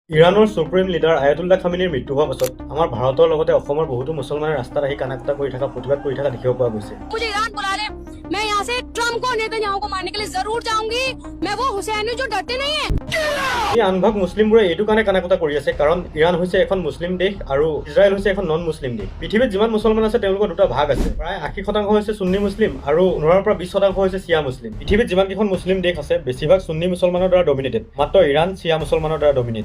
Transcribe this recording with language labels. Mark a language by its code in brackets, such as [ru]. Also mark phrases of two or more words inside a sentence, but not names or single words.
[as] ইৰাণৰ সুপ্ৰিম লিডাৰ আয়াতুল্লাহ খামেনিৰ মৃত্যু হোৱাৰ পাছত আমাৰ ভাৰতৰ লগতে অসমৰ বহুতো মুছলমানে ৰাস্তাত আহি কানাকটা কৰি থকা প্ৰতিবাদ কৰি থকা দেখিব পোৱা গৈছে। [hi] मुझे ईरान बुला ले, मैं यहाँ से ट्रम्प को नेतन्याहू को मारने के लिए जरूर जाऊंगी। मैं वो हुसैन हूँ जो डरते नहीं है। [as] এই আনভাগ মুছলিমবোৰে এইটো কাৰণে কানাকটা কৰি আছে কাৰণ ইৰাণ হৈছে এখন মুছলিম দেশ আৰু ইজৰাইল হৈছে এখন [en] non Muslim [as] দেশ। পৃথিৱীত যিমান মুছলমান আছে তেওঁলোকৰ দুটা ভাগ আছে, প্ৰায় 80% হৈছে সুন্নী মুছলিম আৰু 15 পৰা 20% হৈছে চিয়া মুছলিম। পৃথিৱীত যিমান কেইখন মুছলিম দেশ আছে বেছিভাগ সুন্নী মুছলমানৰ দ্বাৰা ডমিনেটেড, মাত্ৰ ইৰাণ চিয়া মুছলমানৰ দ্বাৰা ডমিনেটেড।